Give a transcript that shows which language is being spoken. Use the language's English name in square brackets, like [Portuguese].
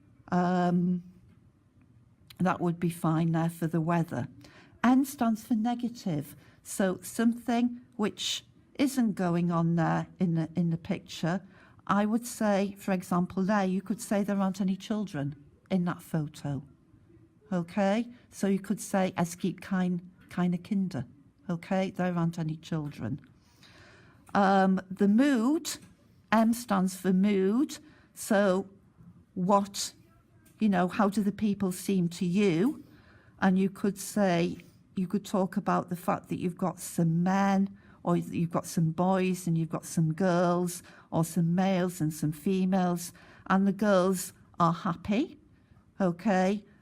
[English] That would be fine there for the weather. N stands for negative. So something which isn't going on there in the picture, I would say, for example, there, you could say there aren't any children in that photo. Okay, so you could say, [German] es gibt keine Kinder. [English] Okay, there aren't any children. The mood, M stands for mood. So what, how do the people seem to you? And you could say, you could talk about the fact that you've got some men, or you've got some boys, and you've got some girls, or some males and some females, and the girls are happy, okay?